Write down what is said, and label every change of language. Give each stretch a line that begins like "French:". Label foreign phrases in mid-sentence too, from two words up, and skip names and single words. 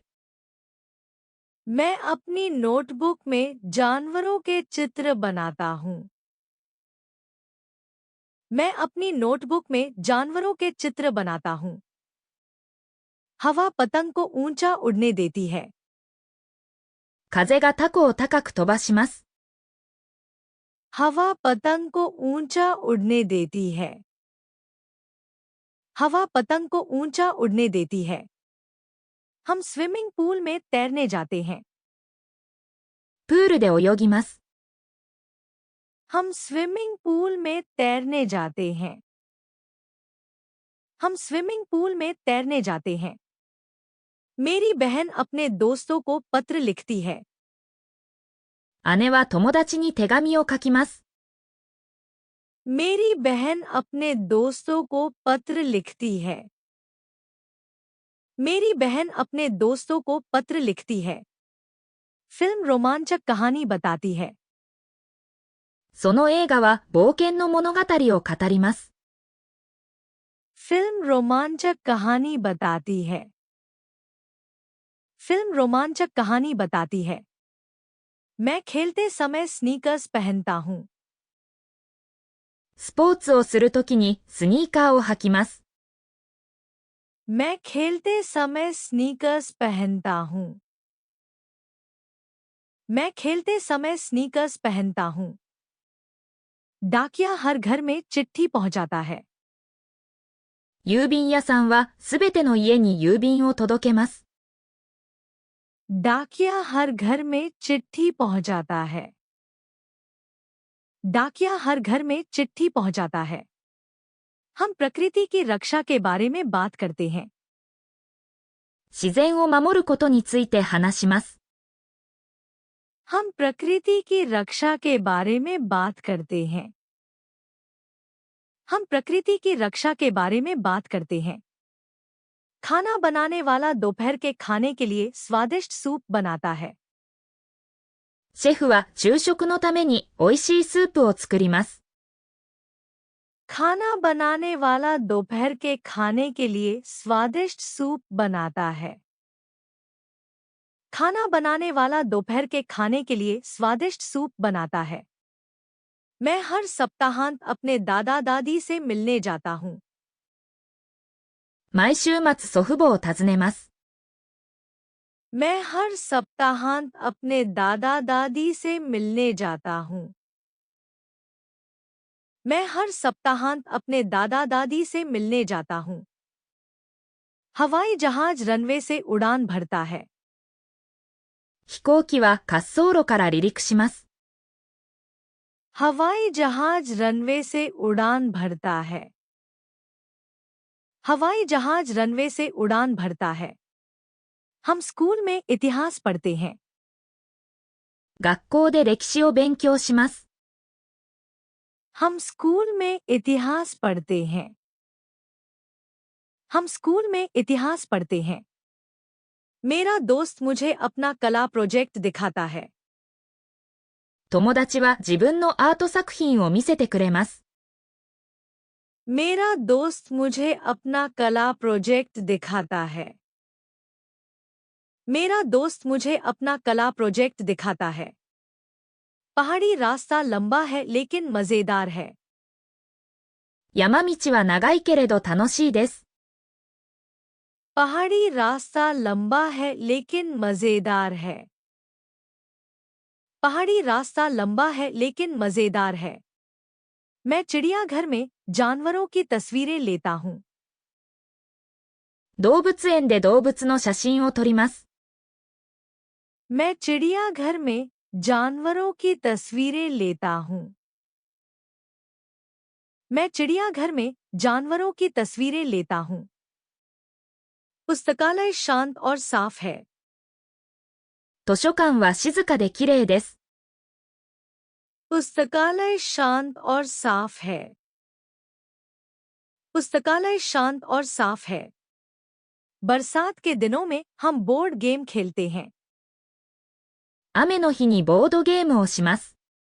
Hindi: मैं अपनी नोटबुक में जानवरों के चित्र बनाता हूँ। मैं अपनी नोटबुक में जानवरों के चित्र बनाता हूँ। हवा पतंग को ऊंचा उड़ने देती है।
Japanese: 風がタコを高く飛ばします。
Hindi: हवा पतंग को ऊंचा उड़ने देती है। हवा पतंग को ऊंचा उड़ने देती है। हम
English: swimming pool
Hindi: में तैरने जाते हैं।
Japanese: プールで泳ぎます。
Hindi: हम
English: swimming pool
Hindi: में तैरने जाते हैं। हम
English: swimming pool
Hindi: में तैरने जाते हैं। मेरी बहन अपने दोस्तों को पत्र लिखती है।
Japanese: 姉は友達に手紙を書きます。
Hindi: मेरी बहन अपने दोस्तों को पत्र लिखती है। मेरी बहन अपने दोस्तों को पत्र लिखती है। फिल्म रोमांचक कहानी बताती है।
Japanese: その映画は冒険の物語を語ります。
Hindi: फिल्म रोमांचक कहानी बताती है। फिल्म रोमांचक कहानी बताती है। मैं खेलते समय स्नीकर्स पहनता हूँ।
Japanese: スポーツをするときにスニーカーを履きます。
Hindi: मैं खेलते समय स्नीकर्स पहनता हूँ। मैं खेलते समय स्नीकर्स पहनता हूँ। डाकिया हर घर में चिट्ठी पहुंचाता है।
Japanese: 郵便屋さんはすべての家に郵便を届けます。
Hindi: डाकिया हर घर में चिट्ठी पहुंचाता है। डाकिया हर घर में चिट्ठी पहुंचाता है। हम प्रकृति की रक्षा के बारे में बात करते हैं।
Japanese: 自然を守ることについて話します。
Hindi: हम प्रकृति की रक्षा के बारे में बात करते हैं। हम प्रकृति की रक्षा के बारे में बात करते हैं। खाना बनाने वाला दोपहर के खाने के लिए स्वादिष्ट सूप बनाता है।
Japanese: シェフは昼食のために美味しいスープを作ります。
Hindi: खाना बनाने वाला दोपहर के खाने के लिए स्वादिष्ट सूप बनाता है। खाना बनाने वाला दोपहर के खाने के लिए स्वादिष्ट सूप बनाता है। मैं हर सप्ताहांत अपने दादा दादी से मिलने जाता हूँ।
Japanese: 毎週末祖父母を訪ねます。
Hindi: मैं हर सप्ताहांत अपने दादा दादी से मिलने जाता हूँ। मैं हर सप्ताहांत अपने दादा दादी से मिलने जाता हूँ। हवाई जहाज रनवे से उड़ान भरता है।
Japanese: 飛行機は滑走路から離陸します。
Hindi: हवाई जहाज रनवे से उड़ान भरता है। हवाई जहाज रनवे से उड़ान भरता है। हम स्कूल में इतिहास पढ़ते हैं।
Japanese: 学校で歴史を勉強します。
Hindi: हम स्कूल में इतिहास पढ़ते हैं। हम स्कूल में इतिहास पढ़ते हैं। मेरा दोस्त मुझे अपना कला प्रोजेक्ट दिखाता है।
Japanese: 友達は自分のアート作品を見せてくれます。
Hindi: मेरा दोस्त मुझे अपना कला प्रोजेक्ट दिखाता है। मेरा दोस्त मुझे अपना कला प्रोजेक्ट दिखाता है। पहाड़ी रास्ता लंबा है लेकिन मजेदार है।
Japanese: 山道は長いけれど楽しいです。
Hindi: पहाड़ी रास्ता लंबा है लेकिन मजेदार है। पहाड़ी रास्ता लंबा है लेकिन मजेदार है। मैं चिड़ियाघर में जानवरों की तस्वीरें लेता हूँ।
Japanese: 動物園で動物の写真を撮ります。
Hindi: मैं चिड़ियाघर में जानवरों की तस्वीरें लेता हूँ। मैं चिड़ियाघर में जानवरों की तस्वीरें लेता हूँ। पुस्तकालय शांत और साफ है।
Japanese: 図書館は静かできれいです。
Hindi: पुस्तकालय शांत और साफ है। पुस्तकालय शांत और साफ है। बरसात के दिनों में हम
English: board game
Hindi: खेलते हैं।
Japanese: 雨の日にボードゲームをします。